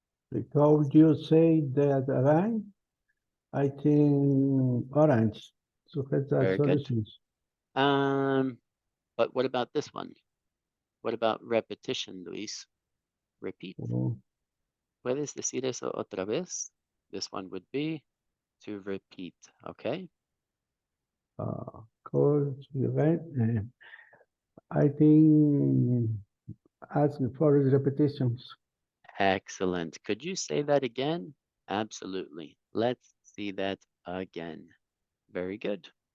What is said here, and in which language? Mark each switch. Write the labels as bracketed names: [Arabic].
[English] Because you say that again, I think orange. So that's the Very good. solutions. But what about this one? What about repetition, Luis? Repeat. Oh, [Spanish] ¿Puedes decir eso otra vez? [English] This one would be to repeat, okay? course, you're right. I think asking for repetitions. Excellent. Could you say that again? Absolutely. Let's see that again. Very good.